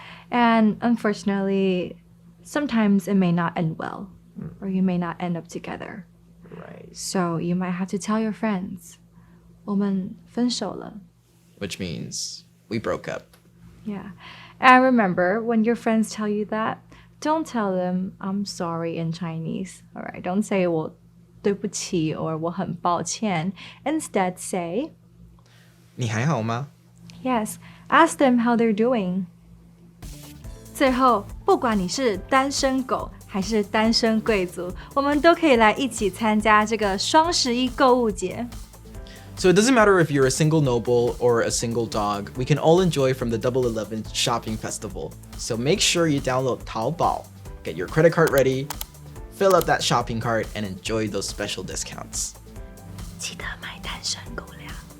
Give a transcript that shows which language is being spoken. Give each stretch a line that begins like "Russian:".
English: And unfortunately, sometimes it may not end well, or you may not end up together. Right. So you might have to tell your friends,
Chinese: 我们分手了.
English: Which means we broke up. Yeah. And remember, when your friends tell you that, don't tell them, I'm sorry in Chinese. All right. Don't say,
Chinese: 我对不起
English: or
Chinese: 我很抱歉.
English: Instead, say,
Chinese: 你还好吗?
English: Yes. Ask them how they're doing.
Chinese: 最后，不管你是单身狗还是单身贵族，我们都可以来一起参加这个双十一购物节。
English: So it doesn't matter if you're a single noble or a single dog, we can all enjoy from the Double 11 shopping festival. So make sure you download Taobao, get your credit card ready, fill up that shopping cart, and enjoy those special discounts.
Chinese: 记得买单身狗粮。